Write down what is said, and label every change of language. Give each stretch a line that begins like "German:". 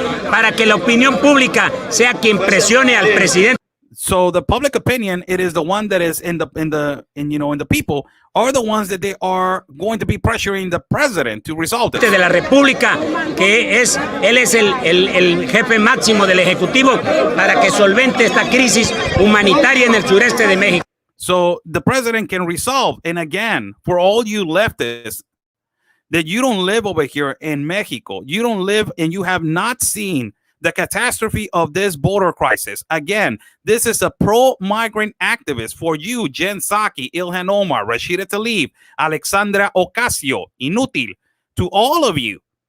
Spanish: Para que la opinión pública sea quien presione al presidente.
English: So the public opinion, it is the one that is in the people are the ones that they are going to be pressuring the president to resolve this.
Spanish: De la República, que él es el jefe máximo del Ejecutivo para que solvente esta crisis humanitaria en el sureste de México.
English: So the president can resolve, and again, for all you leftists, that you don't live over here in Mexico, you don't live and you have not seen the catastrophe of this border crisis. Again, this is a pro-migrant activist for you, Jen Psaki, Ilhan Omar, Rashida Tlaib, Alexandra Ocasio, Inútil, to all of you.